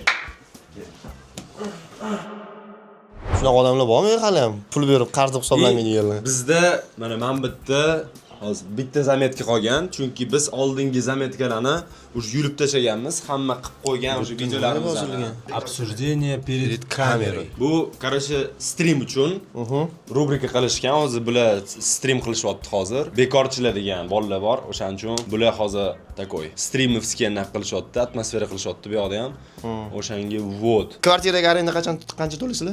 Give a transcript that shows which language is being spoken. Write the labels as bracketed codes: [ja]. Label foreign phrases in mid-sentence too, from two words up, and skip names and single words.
[uz] Shunaqa odamlar bormi hali ham pul berib qarzni hisoblamaydiganlar? Bizda mana men bitta hozir bitta zametka qolgan, chunki biz oldingi zametkalarni уже yulib tashlaganmiz, hamma qilib qo'ygan o'sha videolarimizni. [ru] Обсуждение перед камерой. [uz] Bu, короче, stream uchun rubrika qilishgan. Hozir bular stream qilishyapti hozir. Bekorchilar degan bolalar bor. O'shaning uchun bular hozir [ru] такой стримовский [uz] naq qilishyapti, atmosfera qilishyapti bu yoqda ham. O'shanga вот. Kvartiraga arenda qancha to'laysizlar?